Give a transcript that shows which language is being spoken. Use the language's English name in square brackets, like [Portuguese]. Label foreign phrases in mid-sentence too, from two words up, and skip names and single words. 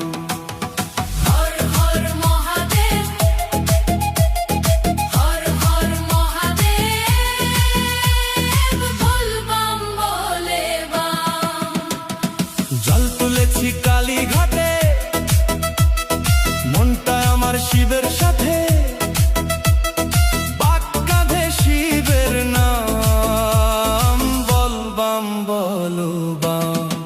[Hindi] हर हर महादेव, हर हर महादेव, बोल बम बोले बम। [Bangla] জল তুলেছি কালী ঘাটে, মনটা আমার শিবের সাথে, বাক কাঁধে শিবের নাম, বল বম বলো বম।